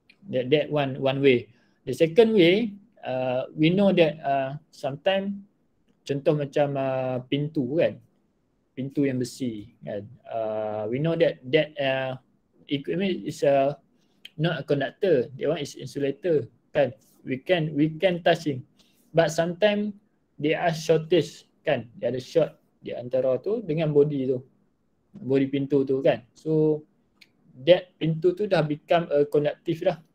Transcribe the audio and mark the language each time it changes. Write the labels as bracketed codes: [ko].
[en] That one way. The second way, we know that sometimes, [ms] contoh macam pintu kan, pintu yang besi kan. [en] We know that equipment is not a conductor. That one is insulator kan. We can touching. But sometimes there are shortage kan. [ms] Dia ada short di antara tu dengan body tu. Body pintu tu kan. [en] So that [ms] pintu tu dah [en] become a conductive dah.